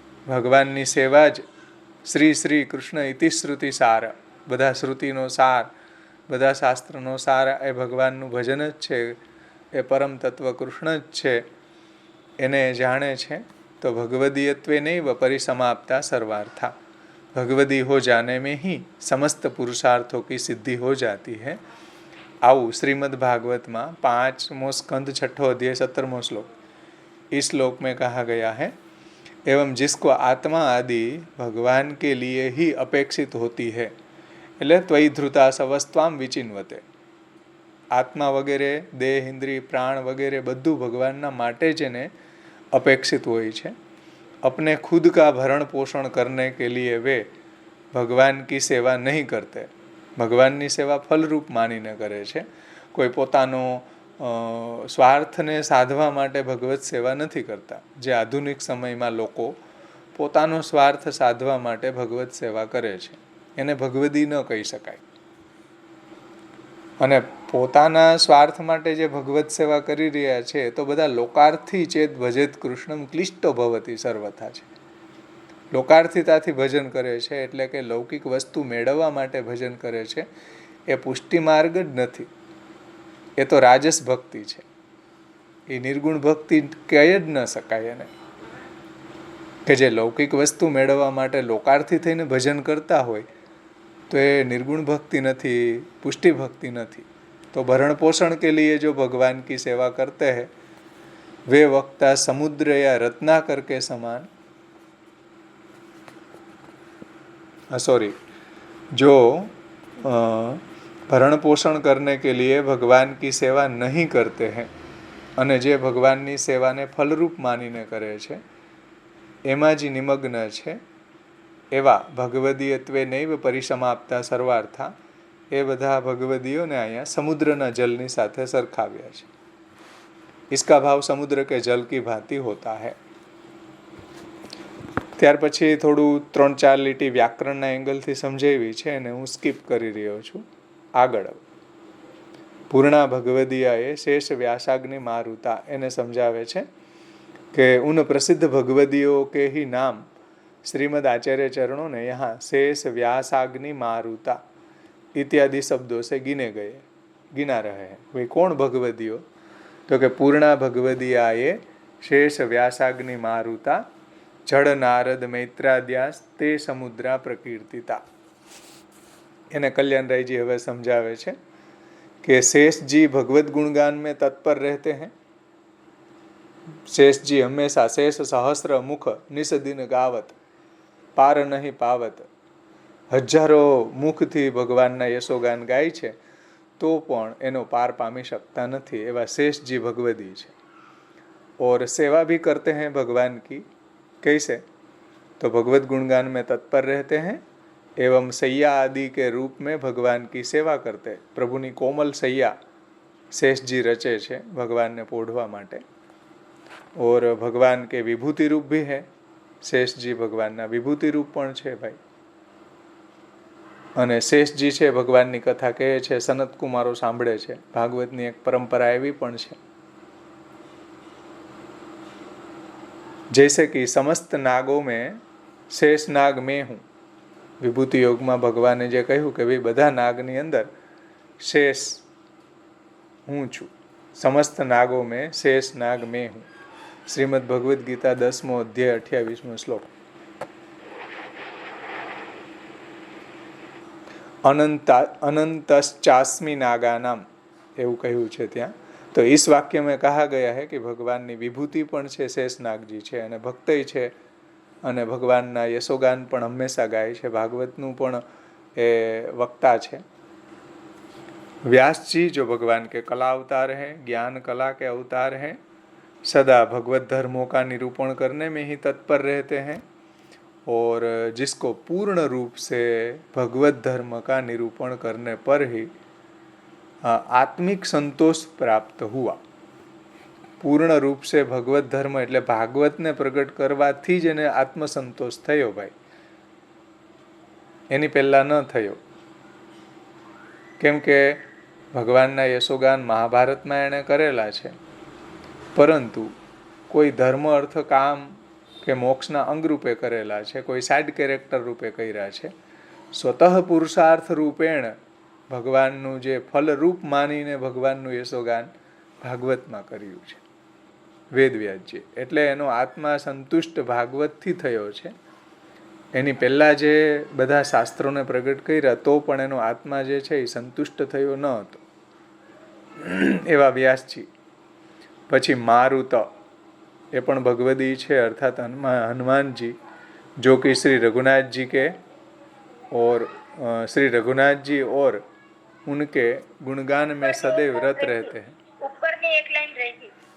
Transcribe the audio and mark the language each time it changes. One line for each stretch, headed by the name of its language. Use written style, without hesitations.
Gujarati: ભગવાનની સેવા જ શ્રી શ્રી કૃષ્ણ ઇતિ શ્રુતિ સાર, બધા શ્રુતિનો સાર, બધા શાસ્ત્રનો સાર એ ભગવાનનું ભજન જ છે, એ પરમ તત્વ કૃષ્ણ જ છે. એને જાણે છે તો ભગવદીયત્વે નૈવ પરિસમાપ્તા સર્વાર્થા.
Hindi: ભગવદી હો જાને મેં ही समस्त पुरुषार्थों की सिद्धि हो जाती है.
Gujarati: આવું શ્રીમદ
Hindi: भागवत में
Gujarati: 5મો સ્કંદ
Hindi: 6ठो अध्याय
Gujarati: 17મો
Hindi: श्लोक. इस श्लोक में कहा गया है एवं जिसको आत्मा आदि भगवान के लिए ही अपेक्षित होती है,
Gujarati: એટલે ત્વયી ધૃતા સવસ્ત્વામ વિચિન્વતે, આત્મા વગેરે દેહ ઇન્દ્રિય પ્રાણ વગેરે બધું ભગવાનના માટે જ એને અપેક્ષિત હોય છે.
Hindi: अपने खुद का भरण पोषण करने के लिए वे भगवान की सेवा नहीं करते.
Gujarati: ભગવાનની સેવા ફલરૂપ માનીને કરે છે. કોઈ પોતાનો સ્વાર્થને સાધવા માટે ભગવત સેવા નથી કરતા. જે આધુનિક સમયમાં લોકો પોતાનો સ્વાર્થ સાધવા માટે ભગવત સેવા કરે છે એને ભગવદી ન કહી શકાય. અને પોતાના સ્વાર્થ માટે જે ભગવત સેવા કરી રહ્યા છે તો બધા લોકાર્થી ચેત ભજેત કૃષ્ણમ ક્લિષ્ટો ભવતી સર્વથા છે. લોકાર્થિતાથી ભજન કરે છે એટલે કે લૌકિક વસ્તુ મેળવવા માટે ભજન કરે છે. એ પુષ્ટિ માર્ગ જ નથી, એ તો રાજસ ભક્તિ છે. એ નિર્ગુણ ભક્તિ કહી જ ન શકાય એને, કે જે લૌકિક વસ્તુ મેળવવા માટે લોકાર્થી થઈને ભજન કરતા હોય તો એ નિર્ગુણ ભક્તિ નથી, પુષ્ટિ ભક્તિ નથી.
Hindi: तो भरण पोषण के लिए जो भगवान की सेवा करते हैं वे वक्ता समुद्र या रत्नाकर के समान, जो भरण पोषण करने के लिए भगवान की सेवा नहीं करते हैं
Gujarati: અને જે ભગવાનની સેવાને ફલરૂપ માનીને કરે છે એમાં જ નિમગ્ન છે એવા ભગવદીયત્વે નૈવ પરિસમાપ્તા સર્વાર્થા, એ બધા ભગવદીઓને અહીંયા સમુદ્રના જલની સાથે સરખાવ્યા છે.
Hindi: इसका भाव समुद्र के जल की भांति होता है.
Gujarati: ત્યાર પછી થોડું 3-4 લીટી વ્યાકરણના એંગલથી સમજાવી છે અને હું સ્કીપ કરી રહ્યો છું. આગળ પૂર્ણા ભગવદીયાએ શેષ વ્યાસાગ્નિ મારુતા એને સમજાવે છે કે
Hindi: ઉન પ્રસિદ્ધ ભગવદીઓ કે ही नाम श्रीमद आचार्य चरणों ने यहाँ शेष व्यासाग्नि मारुता इत्यादि शब्दों से गिना रहे हैं. वे कौन भगवदीयो? तो कि पूर्णा भगवदीयाए शेष व्यासाग्नि मारुता जड़ नारद मैत्राद्यास ते समुद्रा प्रकीर्तिता.
Gujarati: એને કલ્યાણરાયજી હવે સમજાવે છે કે
Hindi: शेषजी भगवत गुणगान में तत्पर रहते हैं. शेषजी हमेशा शेष सहस्र मुख निस दिन गावत पार नहीं पावत.
Gujarati: હજારો મુખથી ભગવાનના યશોગાન ગાય છે તો પણ એનો પાર પામી શકતા નથી એવા શેષજી ભગવદી છે.
Hindi: और सेवा भी करते हैं भगवान की. कैसे? तो भगवत गुणगान में तत्पर रहते हैं एवं सैया आदि के रूप में भगवान की सेवा करते.
Gujarati: प्रभुની
Hindi: कोमल सैया शेषजी रचे
Gujarati: છે ભગવાનને પોઢવા માટે.
Hindi: और भगवान के विभूति रूप भी है.
Gujarati: शेषजी ભગવાનના વિભૂતિ રૂપ પણ છે ભાઈ. અને શેષજી છે ભગવાનની કથા કહે છે, સનત કુમારો સાંભળે છે. ભાગવતની એક પરંપરા એવી પણ છે.
Hindi: जैसे कि समस्त नागों में शेष नाग मैं हूँ.
Gujarati: વિભૂતિ યોગમાં ભગવાને જે કહ્યું કે ભાઈ બધા નાગની અંદર શેષ હું છું.
Hindi: સમસ્ત નાગો में शेष नाग मैं हूँ.
Gujarati: શ્રીમદ ભગવદ્ ગીતા 10મો અધ્યાય 28મો શ્લોક.
Sanskrit: अनंतश्चास्मि नागानाम
Gujarati: એવું કહ્યું છે ત્યાં. તો
Hindi: इस वाक्य में कहा गया है कि
Gujarati: ભગવાનની વિભૂતિ પણ છે, શેષનાગજી છે અને ભક્તય છે અને ભગવાનના યશોગાન પણ હંમેશા ગાય છે. ભાગવતનું પણ એ વક્તા છે.
Hindi: व्यास जी जो भगवान के कला अवतार हैं, ज्ञान कला के अवतार हैं, सदा भगवत धर्मों का निरूपण करने में ही तत्पर रहते हैं और जिसको पूर्ण रूप से भगवत धर्म का निरूपण करने पर ही आत्मिक संतोष प्राप्त हुआ. પૂર્ણ રૂપ સે
Gujarati: ભગવત ધર્મ એટલે ભાગવતને પ્રગટ કરવાથી જ એને આત્મસંતોષ થયો ભાઈ. એની પહેલા ન થયો. કેમ કે ભગવાનના યશોગાન મહાભારતમાં એણે કરેલા છે, પરંતુ કોઈ ધર્મ અર્થ કામ કે મોક્ષના અંગરૂપે કરેલા છે, કોઈ સાઇડ કેરેક્ટર રૂપે કર્યા છે. સ્વતઃ પુરુષાર્થ રૂપેણ ભગવાનનું જે ફલરૂપ માનીને ભગવાનનું યશોગાન ભાગવતમાં કર્યું છે વેદવ્યાસજી. એટલે એનો આત્મા સંતુષ્ટ ભાગવતથી થયો છે. એની પહેલાં જે બધા શાસ્ત્રોને પ્રગટ કર્યા તો પણ એનો આત્મા જે છે એ સંતુષ્ટ થયો ન હતો. એવા વ્યાસજી. પછી મારુત એ પણ ભગવદી છે,
Hindi: अर्थात हनुमान जी, जो कि श्री रघुनाथ जी के और श्री रघुनाथ जी और उनके गुणगान में सदैव रत रहते हैं। ऊपर में एक लाइन रहेगी।